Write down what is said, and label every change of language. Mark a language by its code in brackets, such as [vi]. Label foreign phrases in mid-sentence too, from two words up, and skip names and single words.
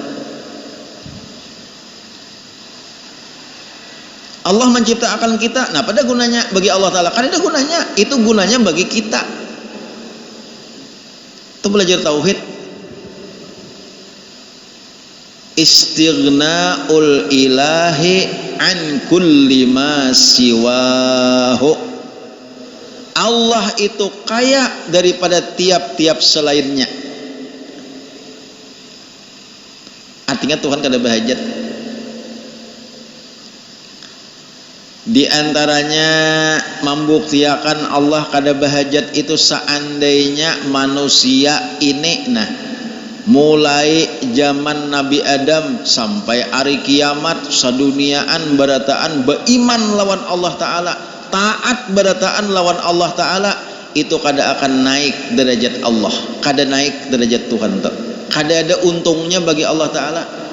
[bjn] Allah menciptakan kita, nah pada gunanya bagi Allah Ta'ala kada ada gunanya, itu gunanya bagi kita. Itu belajar tauhid. [ar] استغناء الإله عن كل ما سواه. [bjn] Allah itu kaya daripada tiap-tiap selainnya. Artinya Tuhan kada berhajat. Di antaranya membuktikan Allah kada berhajat itu seandainya manusia ini mulai zaman Nabi Adam sampai hari kiamat saduniaan berataan beriman lawan Allah Ta'ala, taat berataan lawan Allah Ta'ala, itu kada akan naik derajat Allah, kada naik derajat Tuhan, kada ada untungnya bagi Allah Ta'ala.